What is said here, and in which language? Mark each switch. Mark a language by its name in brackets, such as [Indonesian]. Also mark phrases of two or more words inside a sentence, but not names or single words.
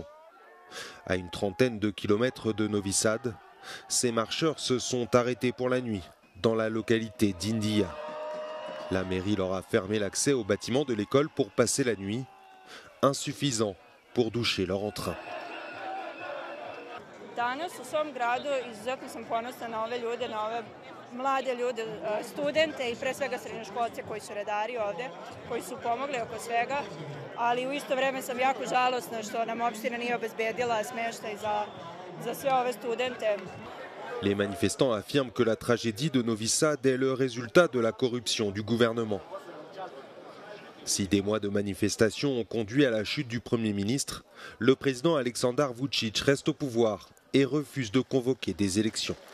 [French] À une trentaine de kilomètres de Novi Sad, ces marcheurs se sont arrêtés pour la nuit dans la localité d'India. La mairie leur a fermé l'accès au bâtiment de l'école pour passer la nuit, insuffisant pour doucher leur entrain. [Serbian] Danas u svom gradu izuzetno sam ponosna na ove ljude, na ove mlade ljude, studente i pre svega srednjoškolce koji su redari ovde, koji su pomogli oko svega, ali u isto vreme sam jako žalosna što nam opština nije obezbedila smeštaj za sve ove studente. [French] Les manifestants affirment que la tragédie de Novi Sad est le résultat de la corruption du gouvernement. Si des mois de manifestations ont conduit à la chute du Premier ministre, le président Aleksandar Vučić reste au pouvoir et refuse de convoquer des élections.